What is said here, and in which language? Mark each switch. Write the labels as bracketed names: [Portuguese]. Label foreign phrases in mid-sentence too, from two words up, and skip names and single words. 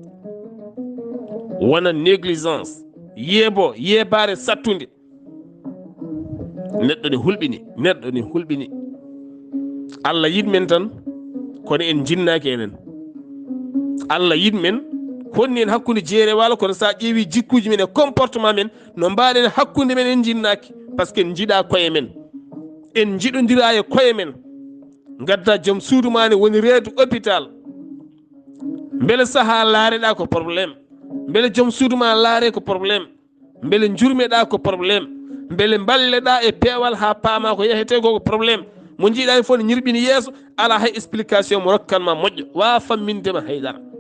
[Fula] wona négligence yeebare sattude neɗɗo ne hulɓini Allah yiɗmen tan kono en jinnaki enen Allah yiɗmen honni en hakkude jeere walo kono sa ƴeewi jikkuji men e comportement men no mbaɗen hakkude men en jinnaki [French] par ce que [Fula] en jiiɗa koye men en jiɗodira e koye men gadda joom suudu ma ne woni reedu hôpital beele saaha laareɗa ko probléme beele joom suudu ma laare ko probléme beele jurmeɗa ko probléme beele balleɗa e peewal ha paama ko yahete ko probléme mo jiiɗa e fof ne ñirɓini yeeso ala hay explication mo rokkanma moƴƴo wa fammindema haydara